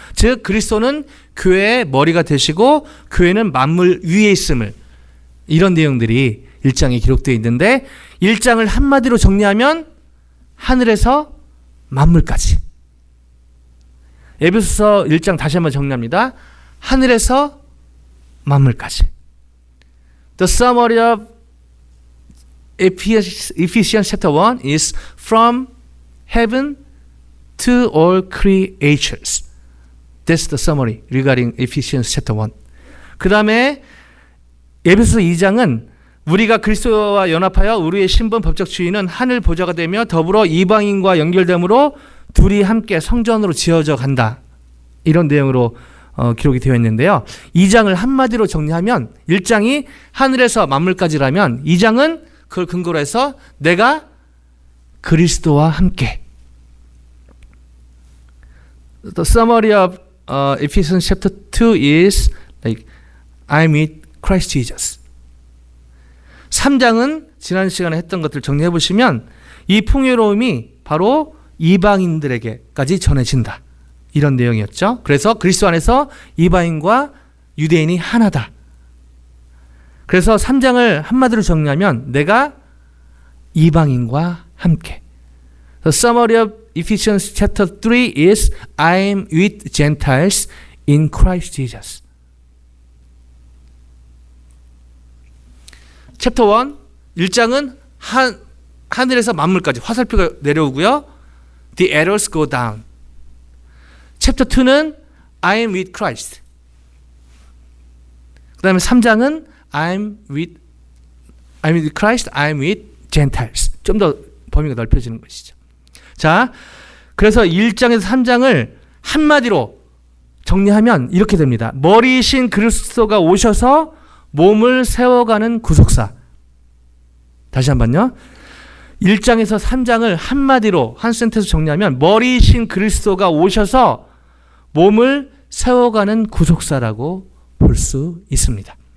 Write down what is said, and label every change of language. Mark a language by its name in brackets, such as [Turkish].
[Korean] 즉 그리스도는 교회의 머리가 되시고 교회는 만물 위에 있음을, 이런 내용들이 1장에 기록되어 있는데 1장을 한마디로 정리하면 하늘에서 만물까지. 에베소서 1장 다시 한번 정리합니다. 하늘에서 만물까지. [English] The summary of Ephesians chapter 1 is from heaven to all creatures. That's the summary regarding Ephesians chapter 1. [Korean] 그 다음에 에베소서 2장은 우리가 그리스도와 연합하여 우리의 신분 법적 주인은 하늘 보좌가 되며 더불어 이방인과 연결됨으로 둘이 함께 성전으로 지어져 간다. 이런 내용으로 기록이 되어 있는데요. 2장을 한마디로 정리하면 1장이 하늘에서 만물까지라면 2장은 그걸 근거로 해서 내가 그리스도와 함께. [English] The summary of Ephesians chapter 2 is like I'm with Christ Jesus. [Korean] 3장은 지난 시간에 했던 것들 정리해 보시면 이 풍요로움이 바로 이방인들에게까지 전해진다. 이런 내용이었죠. 그래서 그리스도 안에서 이방인과 유대인이 하나다. 그래서 3장을 한마디로 정리하면 내가 이방인과 함께. [English] The summary of Ephesians chapter 3 is I am with Gentiles in Christ Jesus. [Korean] 챕터 1, 1장은 하늘에서 만물까지 화살표가 내려오고요. [English] The arrows go down. [Korean] 챕터 2는 [English] I am with Christ. [Korean] 그 다음에 3장은 [English] I'm with Christ, I'm with Gentiles. [Korean] 좀 더 범위가 넓혀지는 것이죠. 자, 그래서 1장에서 3장을 한마디로 정리하면 이렇게 됩니다. 머리이신 그리스도가 오셔서 몸을 세워가는 구속사. 다시 한번요. 1장에서 3장을 한마디로 한 센텐스 정리하면 머리이신 그리스도가 오셔서 몸을 세워가는 구속사라고 볼 수 있습니다.